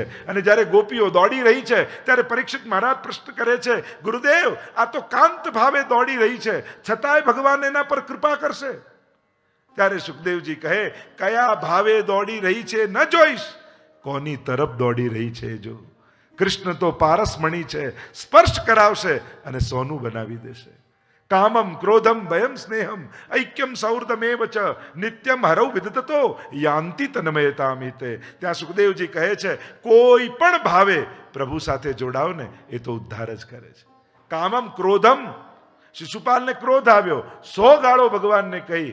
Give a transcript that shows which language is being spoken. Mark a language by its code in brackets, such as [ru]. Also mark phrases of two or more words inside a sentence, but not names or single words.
[gu] અને જ્યારે ગોપીઓ દોડી રહી છે ત્યારે પરીક્ષિત મહારાજ પ્રશ્ન કરે છે, ગુરુદેવ, આ તો કાંત ભાવે દોડી રહી છે, છતાંય ભગવાન એના પર કૃપા કરશે. ત્યારે સુખદેવજી કહે, કયા ભાવે દોડી રહી છે ન જોઈશ, કોની તરફ દોડી રહી છે જો. કૃષ્ણ તો પારસમણી છે, સ્પર્શ કરાવશે અને સોનું બનાવી દેશે. [sa] कामम् क्रोधम् भयम् स्नेहम् ऐक्यम् सौर्धमेव च नित्यम् हरौ विदततो यान्ति तन्मयतामिते. [gu] ત્યાં સુખદેવજી કહે છે, કોઈ પણ ભાવે પ્રભુ સાથે જોડાવ ને એ તો ઉદ્ધાર જ કરે છે. [sa] कामम् क्रोधम्, [gu] શિશુપાલને ક્રોધ આવ્યો, 100 ગાળો ભગવાનને કહી.